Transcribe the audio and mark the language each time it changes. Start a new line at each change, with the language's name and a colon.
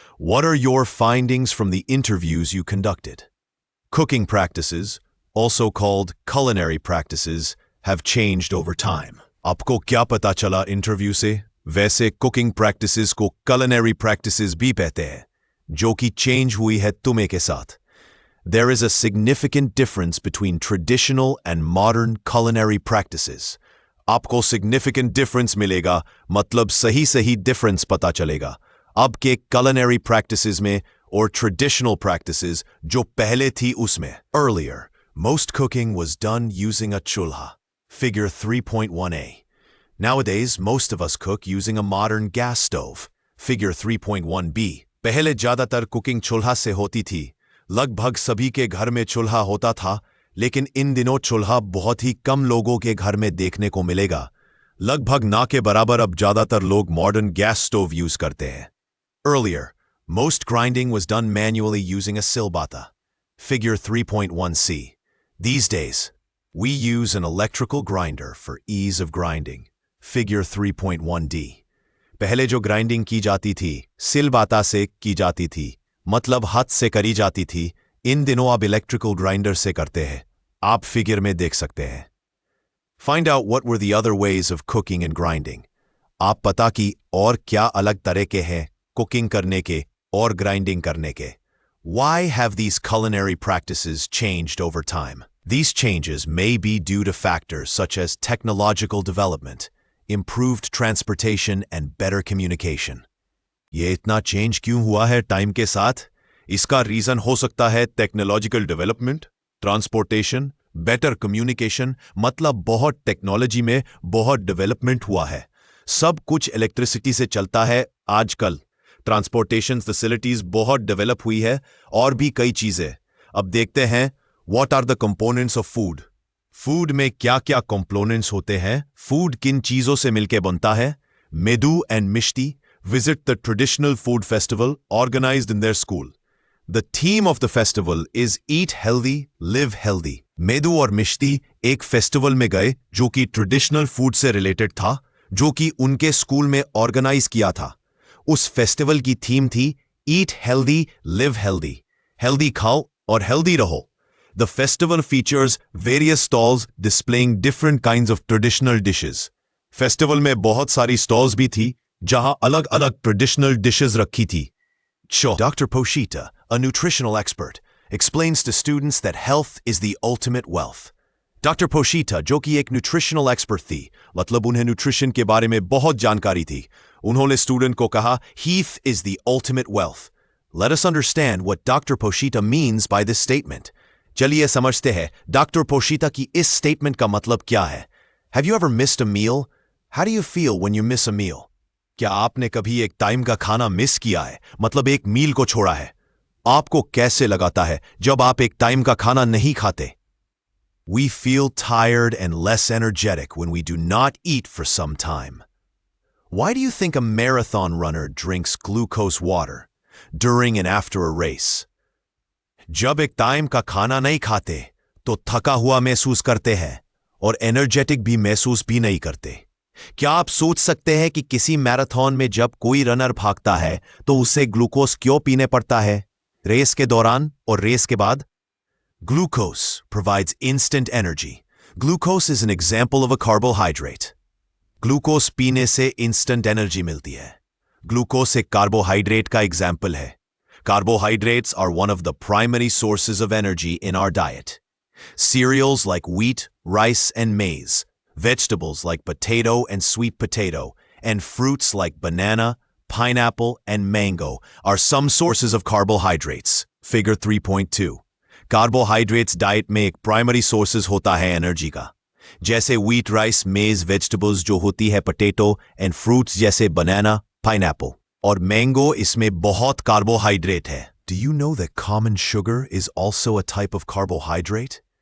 English: What are your findings from the interviews you conducted? Cooking practices, also called culinary practices, have changed over time.
Hindi: आपको क्या पता चला interview से? वैसे cooking practices को culinary practices भी कहते हैं, जो कि चेंज हुई है तुम्हें के साथ.
English: There is a significant difference between traditional and modern culinary practices.
Hindi: आपको significant difference मिलेगा, मतलब सही difference पता चलेगा अब के culinary practices में और traditional practices जो पहले थी उसमें.
English: Earlier, most cooking was done using a chulha. Figure 3.1a. Nowadays, most of us cook using a modern gas stove. Figure 3.1b.
Hindi: पहले ज़्यादातर कुकिंग चूल्हा से होती थी. लगभग सभी के घर में चूल्हा होता था, लेकिन इन दिनों चूल्हा बहुत ही कम लोगों के घर में देखने को मिलेगा. लगभग ना के बराबर अब ज़्यादातर लोग मॉडर्न गैस स्टोव यूज करते हैं.
English: Earlier, most grinding was done manually using a silbata. Figure 3.1c. These days, we use an electrical grinder for ease of grinding. Figure 3.1d.
Hindi: पहले जो ग्राइंडिंग की जाती थी सिलबाता से की जाती थी, मतलब हाथ से करी जाती थी. इन दिनों आप इलेक्ट्रिकल ग्राइंडर से करते हैं. आप फिगर में देख सकते हैं.
English: Find out what were the other ways of cooking and grinding.
Hindi: आप पता कि और क्या अलग तरीके हैं कुकिंग करने के और ग्राइंडिंग करने के.
English: Why have these culinary practices changed over time? These changes may be due to factors such as technological development, improved transportation, and better communication.
Hindi: ये इतना चेंज क्यों हुआ है टाइम के साथ? इसका रीजन हो सकता है technological development, transportation, better communication, मतलब बहुत टेक्नोलॉजी में बहुत डेवलपमेंट हुआ है. सब कुछ इलेक्ट्रिसिटी से चलता है आजकल. ट्रांसपोर्टेशन फैसिलिटीज बहुत डेवलप हुई है और भी कई चीजें. अब देखते हैं what are the components of food. Food में क्या क्या कंपोनेंट्स होते हैं? फूड किन चीजों से मिलकर बनता है?
English: Medu and Mishti visit the traditional food festival organized in their school. The theme of the festival is Eat Healthy, Live Healthy.
Hindi: Medu और मिष्टी एक फेस्टिवल में गए जो कि ट्रेडिशनल फूड से रिलेटेड था, जो कि उनके स्कूल में ऑर्गेनाइज किया था. उस फेस्टिवल की थीम थी
English: Eat Healthy, Live Healthy.
Hindi: Healthy खाओ और हेल्दी रहो.
English: The festival features various stalls displaying different kinds of traditional dishes.
Hindi: Festival में बहुत सारी स्टॉल्स भी थी जहां अलग अलग ट्रेडिशनल डिशेस रखी थी.
English: Dr. Poshita, a nutritional expert, explains to students that health is the ultimate wealth.
Hindi: Doctor पोशीटा, जो कि एक न्यूट्रिशनल एक्सपर्ट थी, मतलब उन्हें न्यूट्रिशन के बारे में बहुत जानकारी थी, उन्होंने स्टूडेंट को कहा,
English: "Health is the ultimate wealth." Let us understand what Dr. Poshita means by this statement.
Hindi: चलिए समझते हैं डॉक्टर पोशीटा की इस स्टेटमेंट का मतलब क्या है।
English: Have you ever missed a meal? How do you feel when you miss a meal?
Hindi: क्या आपने कभी एक टाइम का खाना मिस किया है, मतलब एक मील को छोड़ा है? आपको कैसे लगाता है जब आप एक टाइम का खाना नहीं खाते?
English: We feel tired and less energetic when we do not eat for some time. Why do you think a marathon runner drinks glucose water during and after a race?
Hindi: जब एक टाइम का खाना नहीं खाते तो थका हुआ महसूस करते हैं और एनर्जेटिक भी महसूस भी नहीं करते। क्या आप सोच सकते हैं कि किसी मैराथन में जब कोई रनर भागता है तो उसे ग्लूकोज क्यों पीने पड़ता है, रेस के दौरान और रेस के बाद?
English: Glucose provides instant energy. Glucose is an example of a carbohydrate.
Hindi: Glucose पीने से instant energy मिलती है। Glucose एक carbohydrate का example है।
English: Carbohydrates are one of the primary sources of energy in our diet. Cereals like wheat, rice, and maize, vegetables like potato and sweet potato, and fruits like banana, pineapple, and mango are some sources of carbohydrates. Figure 3.2.
Hindi: Carbohydrates diet में एक primary sources होता है energy का, जैसे wheat, rice, मेज, vegetables जो होती है पोटैटो, एंड फ्रूट्स जैसे बनाना, पाइनएप्पल और मैंगो, इसमें बहुत कार्बोहाइड्रेट है।
English: Do you know that common sugar is also a type of carbohydrate?